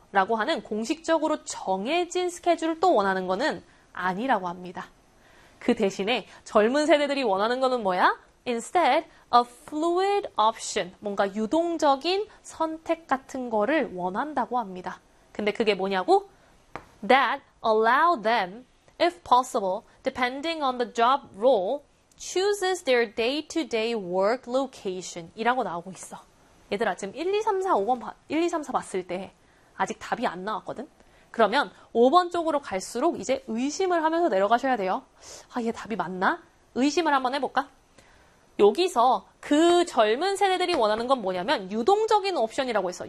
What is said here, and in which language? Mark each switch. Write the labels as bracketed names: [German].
[Korean] 라고 하는 공식적으로 정해진 스케줄을 또 원하는 거는 아니라고 합니다. 그 대신에 젊은 세대들이 원하는 거는 뭐야? [English] Instead, a fluid option. [Korean] 뭔가 유동적인 선택 같은 거를 원한다고 합니다. 근데 그게 뭐냐고? [English] That allow them, if possible, depending on the job role, chooses their day-to-day work location. [Korean] 이라고 나오고 있어. 얘들아, 지금 1, 2, 3, 4, 5번, 1, 2, 3, 4 봤을 때 아직 답이 안 나왔거든? 그러면 5번 쪽으로 갈수록 이제 의심을 하면서 내려가셔야 돼요. 아, 얘 답이 맞나? 의심을 한번 해볼까? 여기서 그 젊은 세대들이 원하는 건 뭐냐면 유동적인 옵션이라고 했어.